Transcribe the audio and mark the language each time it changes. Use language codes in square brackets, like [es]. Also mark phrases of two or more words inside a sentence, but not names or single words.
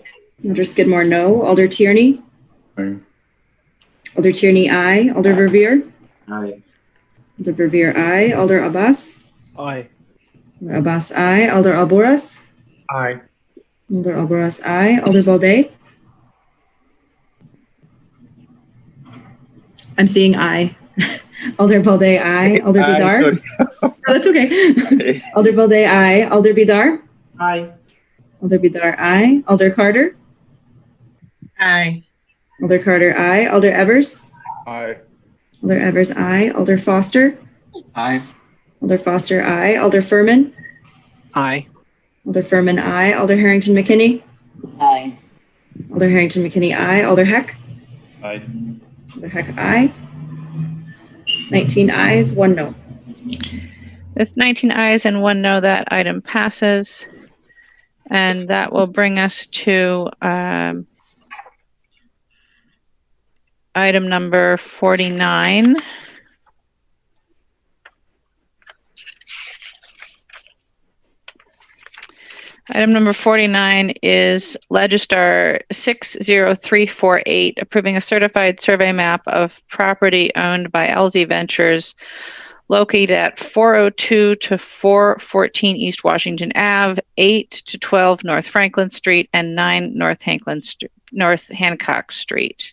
[en] Alder Skidmore, no. Alder Tierney? Aye. Alder Tierney, aye. Alder Verveer? Aye. Alder Verveer, aye. Alder Abbas? Aye. Alder Abbas, aye. Alder Alboras? Aye. Alder Alboras, aye. Alder Balde? I'm seeing aye. Alder Balde, aye. Alder Bidar? Oh, that's okay. Alder Balde, aye. Alder Bidar? Aye. Alder Bidar, aye. Alder Carter? Aye. Alder Carter, aye. Alder Evers? Aye. Alder Evers, aye. Alder Foster? Aye. Alder Foster, aye. Alder Furman? Aye. Alder Furman, aye. Alder Harrington McKinney? Aye. Alder Harrington McKinney, aye. Alder Heck? Aye. Alder Heck, aye. 19 ayes, 1 no. With 19 ayes and 1 no, that item passes. And that will bring us to item number 49. Item number 49 is Legistar 60348, approving a certified survey map of property owned by LZ Ventures located at 402 to 414 East Washington Ave, 8 to 12 North Franklin Street, and 9 North Hancock Street.